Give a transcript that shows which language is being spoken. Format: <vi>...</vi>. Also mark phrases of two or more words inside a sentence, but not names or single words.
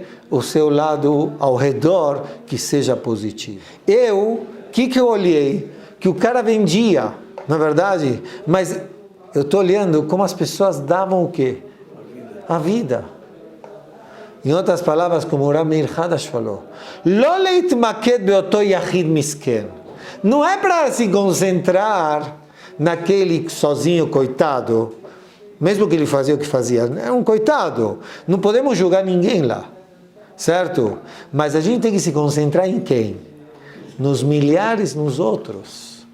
<pt>O seu lado ao redor que seja positivo. O que eu olhei? Que o cara vendia, na verdade, mas eu estou olhando como as pessoas davam o quê? A vida. Em outras palavras, como o Rav Meir Hadash falou,</pt> <he>לא להתמקד באותו יחיד מסכן.</he> <pt>Não é para se concentrar naquele sozinho coitado, mesmo que ele fazia o que fazia, é um coitado. Não podemos julgar ninguém lá, certo? Mas a gente tem que se concentrar em quem? Nos milhares, nos outros.</pt>